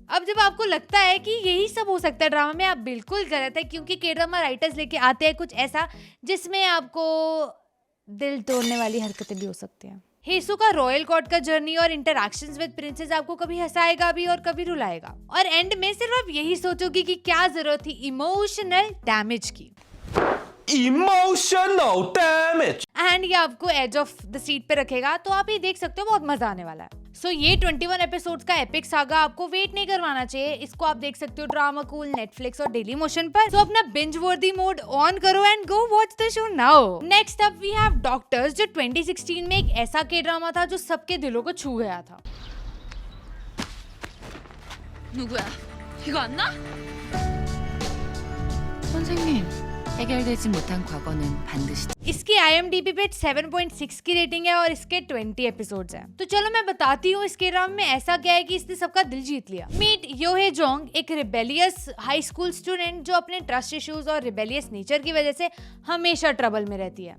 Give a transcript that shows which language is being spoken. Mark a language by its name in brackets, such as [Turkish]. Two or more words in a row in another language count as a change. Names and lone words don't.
[Hindi] अब जब आपको लगता है कि यही सब हो सकता है ड्रामा में, आप बिल्कुल गलत है, क्योंकि [English] K drama writers [Hindi] लेके आते हैं कुछ ऐसा जिसमें आपको दिल तोड़ने वाली हरकतें भी हो सकती हैं। हेसो का [English] royal court [Hindi] का जर्नी और [English] interactions with princes [Hindi] आपको कभी हंसाएगा भी और कभी रुलाएगा, और एंड में सिर्फ आप यही सोचोगे कि क्या जरूरत थी [English] emotional damage [Hindi] की। [English] Emotional damage. [Hindi] एंड ये आपको [English] edge of the seat [Hindi] पे रखेगा, तो आप ये देख सकते हो, बहुत मजा आने वाला है। सो ये 21 एपिसोड्स का [English] epic saga [Hindi] आपको वेट नहीं करवाना चाहिए। इसको आप देख सकते हो ड्रामा कूल, नेटफ्लिक्स और डेली मोशन पर। तो अपना [English] binge worthy mode on [Hindi] करो [English] and go watch the show now. next up we have Doctors, [Hindi] जो 2016 में एक ऐसा [English] K drama [Hindi] था जो सबके दिलों को छू गया था। [Korean] 누구야? 이거 안 나? 선생님, 해결되지 못한 과거는 반드시 [Hindi] इसकी IMDb पे 7.6 की रेटिंग है और इसके 20 एपिसोड्स हैं। तो चलो मैं बताती हूँ इसके ड्रामा में ऐसा क्या है कि इसने सबका दिल जीत लिया। मीट योहे जोंग, एक [English] rebellious high school student [Hindi] जो अपने [English] trust issues [Hindi] और [English] rebellious nature [Hindi] की वजह से हमेशा ट्रबल में रहती है।